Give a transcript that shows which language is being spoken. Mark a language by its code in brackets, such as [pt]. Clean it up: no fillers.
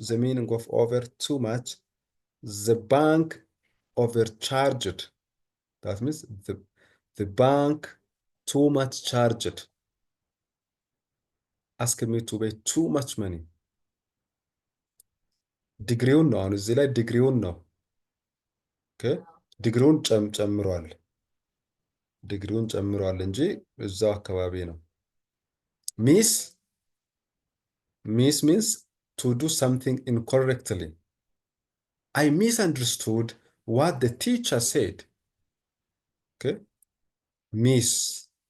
[en] The meaning of over too much. The bank overcharged. That means the bank too much charged. Asking me to pay too much money. [am] ዲግሪውን ነው አሁን እዚህ ላይ ዲግሪውን ነው። ኦኬ ዲግሪውን ጨምሯል። ዲግሪውን ጨምሯል እንጂ እዛው አካባቢ ነው። ሚስ [en] means to do something incorrectly. I misunderstood what the teacher said. Okay. Miss.